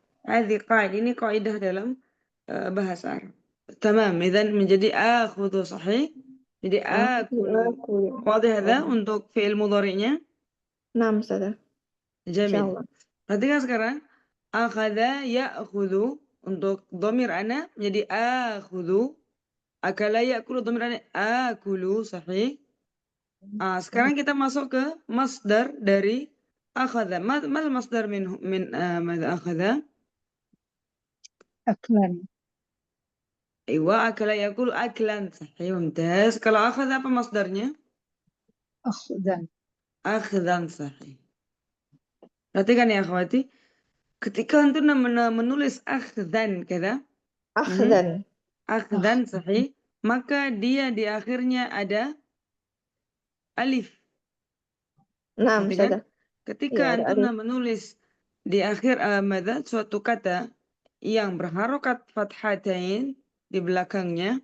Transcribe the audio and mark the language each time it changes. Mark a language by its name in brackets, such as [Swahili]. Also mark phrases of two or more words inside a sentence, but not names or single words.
[Indonesian] Ini kaidah dalam bahasa Arab. Tamam. Idzan menjadi akhudhu sahih. Jadi akulu. Wadah hadza untuk fi'il mudhari'nya. Nah, Ustazah. Jamil. Insyaallah. Perhatikan sekarang. [Arabic] أخذ يأخذ. [Indonesian] Untuk [Arabic] ضمير أنا [Indonesian] menjadi akhudhu. [Arabic] أكل يأكل ضمير أنا آكل. [Indonesian] Sahih. Sekarang kita masuk ke masdar dari akhadha. [Arabic] ما المصدر من ماذا أخذ? [Indonesian] Aklan. [Arabic] أيوا، أكل يأكل أكلا. صحيح، ممتاز. [Indonesian] Kalau akhadha apa masdarnya? Akhdan. Akhdan, sahih. Perhatikan [Arabic] يا أخواتي. [Indonesian] Ketika antum menulis akhdan kada, Akhdan. [Arabic] أخذا صحيح, [Indonesian] maka dia di akhirnya ada alif. Nah, Perhatikan. Ustazah. Ketika Iya, ada antum alif. menulis di akhir suatu kata yang berharokat fathatain di belakangnya,